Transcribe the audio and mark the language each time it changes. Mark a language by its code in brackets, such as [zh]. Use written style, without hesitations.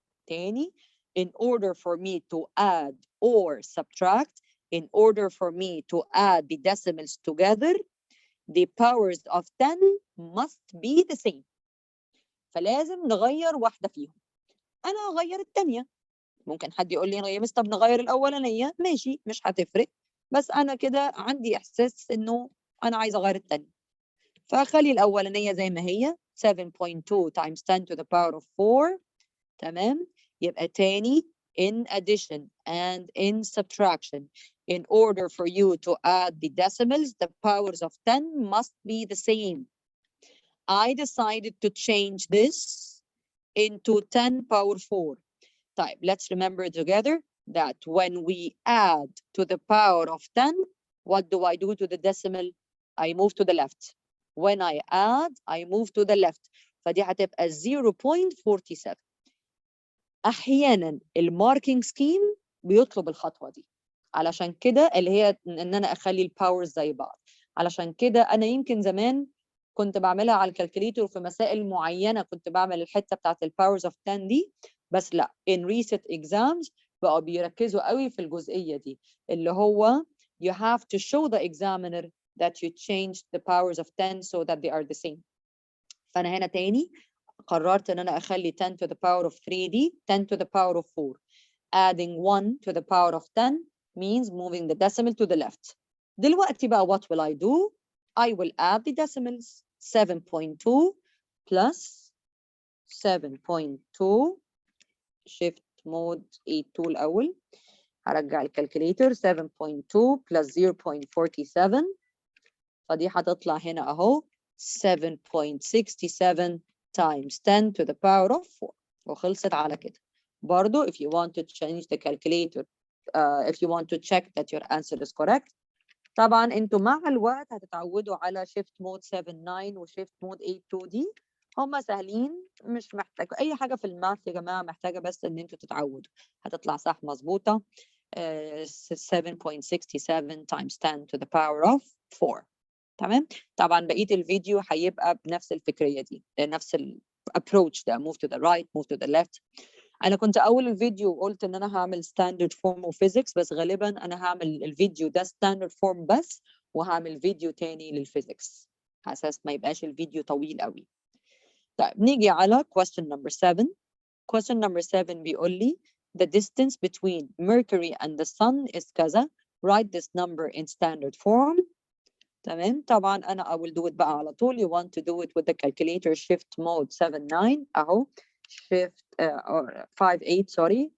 [ar] تاني, [en] in order for me to add or subtract, in order for me to add the decimals together, the powers of 10 must be the same. [ar] فلازم نغير واحدة فيهم. أنا أغير الثانية. ممكن حد يقول لي يا مس طب نغير الأولانية. ماشي مش هتفرق. بس أنا كده عندي إحساس إنه أنا عايزة أغير الثانية. فأخلي الأولانية زي ما هي [en] 7.2 times 10 to the power of 4. [ar] تمام. يبقى تاني [en] in addition and in subtraction. In order for you to add the decimals, the powers of 10 must be the same. I decided to change this into 10 power 4. Type. Let's remember together that when we add to the power of 10, what do I do to the decimal? I move to the left. When I add, I move to the left. [ar] فدي هتبقى 0.47. احيانا الماركينج سكيم بيطلب الخطوه دي، علشان كده اللي هي ان انا اخلي الباورز زي بعض. علشان كده انا يمكن زمان كنت بعملها على الكالكوليتور في مسائل معينه، كنت بعمل الحته بتاعت الباورز اوف 10 دي، بس لا [en] in recent exams [ar] بقوا بيركزوا قوي في الجزئيه دي، اللي هو [en] you have to show the examiner that you changed the powers of 10 so that they are the same. [ar] فانا هنا تاني قررت ان انا اخلي 10 to the power of 3 دي 10 to the power of 4. [en] Adding 1 to the power of 10 means moving the decimal to the left. [ar] دلوقتي بقى [en] what will I do? I will add the decimals. 7.2 plus 7.2 shift mode 82 [ar] الأول. هرجع الكالكوليتر 7.2 plus 0.47 فدي هتطلع هنا أهو 7.67 [en] times 10 to the power of 4 [ar] وخلصت على كده. برضو [en] if you want to change the calculator if you want to check that your answer is correct، [ar] طبعا انتوا مع الوقت هتتعودوا على shift mode 79 و shift mode 82 دي، هما سهلين مش محتاج اي حاجه في الماث يا جماعه، محتاجه بس ان انتوا تتعودوا. هتطلع صح مظبوطه [en] 7.67 times 10 to the power of 4. [ar] تمام. طبعا بقيه الفيديو هيبقى بنفس الفكريه دي، نفس الابروتش ده [en] move to the right move to the left. [ar] انا كنت اول الفيديو قلت ان انا هعمل ستاندرد فورم وفيزيكس، بس غالبا انا هعمل الفيديو ده ستاندرد فورم بس، وهعمل فيديو تاني للفيزيكس على اساس ما يبقاش الفيديو طويل قوي. طيب نيجي على [en] question number 7. question number 7 [ar] بيقول لي [en] the distance between Mercury and the Sun is [ar] كذا. [en] write this number in standard form. [ar] تمام. طبعا انا [en] I will do it [ar] بقى على طول. [en] you want to do it with the calculator shift mode 79 [ar] اهو [en] shift or 5 8 sorry.